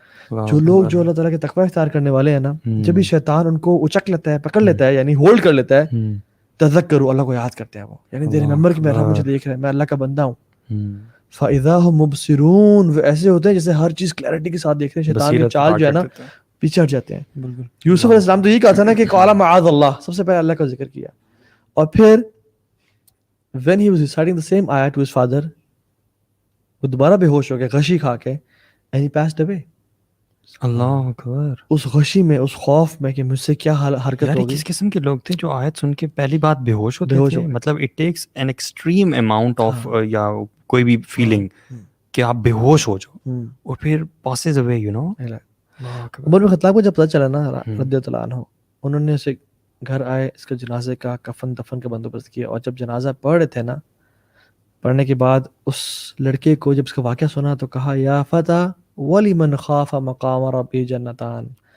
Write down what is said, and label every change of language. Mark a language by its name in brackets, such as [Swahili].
[Urdu] جو لوگ جو اللہ تعالیٰ کے تقوی اختیار کرنے والے ہیں نا, جب بھی شیطان ان کو اچک لیتا ہے, پکڑ لیتا ہے, یعنی ہولڈ کر لیتا ہے, تذکروا, اللہ کو یاد کرتے ہیں وہ, یعنی [English] they remember [Urdu] کہ میرا مجھے دیکھ رہا ہے, میں اللہ کا بندہ ہوں. [Arabic] فاذا هم مبصرون, [Urdu] وہ ایسے ہوتے ہیں جیسے ہر چیز کلیئرٹی کے ساتھ دیکھ رہے ہیں. شیطان کی چال جو ہے نا پیچھے ہٹ جاتے ہیں. یوسف علیہ السلام تو یہی کہا تھا نا کہ [Arabic] قال معاذ اللہ, [Urdu] سب سے پہلے اللہ کا ذکر کیا. [English] اور پھر when he was reciting the same ayah to his father, [Urdu] وہ دوبارہ بے ہوش ہو گیا غشی کھا کے, [English] and he passed away. [Urdu] اللہ اکبر. اس غشی میں, اس خوف میں کہ مجھ سے کیا حرکت ہوگی. کس قسم کے لوگ تھے جو آیت سن کے پہلی بات بے ہوش ہوتے تھے؟ مطلب [English] it takes an extreme amount of [Urdu] یا کوئی بھی فیلنگ کہ آپ بے ہوش ہو جاؤ اور پھر پاسز اوے, یو نو. عمر بن خطاب کو جب پتہ چلا نا رضی اللہ عنہ, انہوں نے اسے گھر آئے, اس کے جنازے کا کفن دفن کا بندوبست کیا, اور جب جنازہ پڑھ رہے تھے نا, پڑھنے کے بعد اس لڑکے کو جب اس کا واقعہ سنا تو کہا [Arabic] یا فتیٰ وَلِمَنْ خَافَ مَقَامَ رَبِّهِ جَنَّتَانِ.